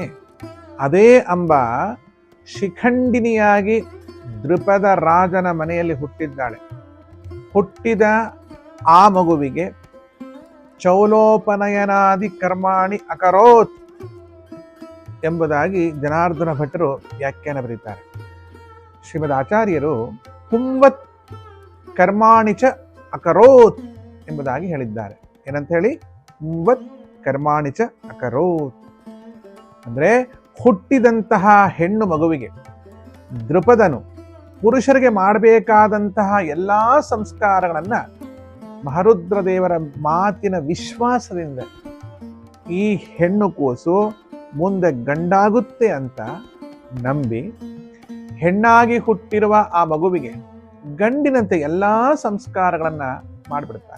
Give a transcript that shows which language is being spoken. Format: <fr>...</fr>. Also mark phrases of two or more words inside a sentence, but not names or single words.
<kn>ಅದೇ ಅಂಬಾ ಶಿಖಂಡಿನಿಯಾಗಿ ದ್ರುಪದ ರಾಜನ ಮನೆಯಲ್ಲಿ ಹುಟ್ಟಿದ್ದಾಳೆ. ಹುಟ್ಟಿದ ಆ ಮಗುವಿಗೆ</kn> <sa>ಚೌಲೋಪನಯನಾದಿ ಕರ್ಮಾಣಿ ಅಕರೋತ್</sa> <kn>ಎಂಬುದಾಗಿ ಜನಾರ್ದನ ಭಟ್ಟರು ವ್ಯಾಖ್ಯಾನ ಬರೀತಾರೆ. ಶ್ರೀಮದ್ ಆಚಾರ್ಯರು</kn> <sa>ಪುಂವತ್ ಕರ್ಮಾಣಿ ಚ ಅಕರೋತ್</sa> <kn>ಎಂಬುದಾಗಿ ಹೇಳಿದ್ದಾರೆ. ಏನಂತ ಹೇಳಿ?</kn> <sa>ಪುಂವತ್ ಕರ್ಮಾಣಿ ಚ ಅಕರೋತ್</sa> <kn>ಅಂದರೆ ಹುಟ್ಟಿದಂತಹ ಹೆಣ್ಣು ಮಗುವಿಗೆ ದೃಪದನು ಪುರುಷರಿಗೆ ಮಾಡಬೇಕಾದಂತಹ ಎಲ್ಲ ಸಂಸ್ಕಾರಗಳನ್ನು ಮಹರುದ್ರ ದೇವರ ಮಾತಿನ ವಿಶ್ವಾಸದಿಂದ ಈ ಹೆಣ್ಣು ಕೂಸು ಮುಂದೆ ಗಂಡಾಗುತ್ತೆ ಅಂತ ನಂಬಿ ಹೆಣ್ಣಾಗಿ ಹುಟ್ಟಿರುವ ಆ ಮಗುವಿಗೆ ಗಂಡಿನಂತೆ ಎಲ್ಲ ಸಂಸ್ಕಾರಗಳನ್ನು ಮಾಡಿಬಿಡ್ತಾರೆ.</kn>